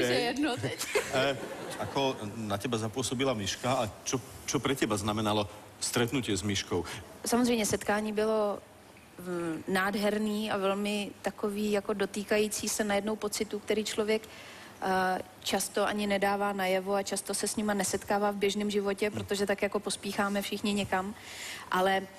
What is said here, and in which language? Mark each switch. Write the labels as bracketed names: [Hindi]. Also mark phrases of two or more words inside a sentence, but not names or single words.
[Czech] To už je jedno teď. [Slovak] Ako na teba zapôsobila Miška a čo pre teba znamenalo stretnutie s Miškou? [Czech] Samozřejmě setkání bylo nádherný a velmi takový jako dotýkající se najednou pocitu, který člověk často ani nedává najevo a často se s nima nesetkává v běžném životě, protože tak jako pospícháme všichni někam.